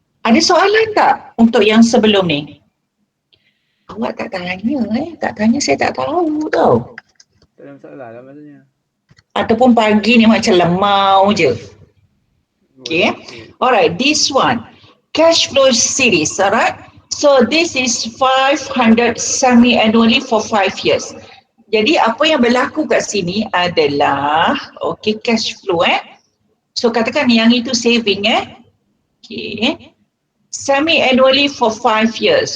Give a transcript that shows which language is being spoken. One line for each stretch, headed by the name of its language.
Malay: Ada soalan tak untuk yang sebelum ni? Awak tak tanya tak tanya saya tak tahu tau. Tak ada masalah lah maksudnya. Ataupun pagi ni macam lemau je. Okay.
English: Alright, this one. Cash flow series, alright. So this is 500 semi-annually for 5 years.
Malay: Jadi apa yang berlaku kat sini adalah okay, cash flow So katakan yang itu saving Okay.
English: Semi-annually for 5 years.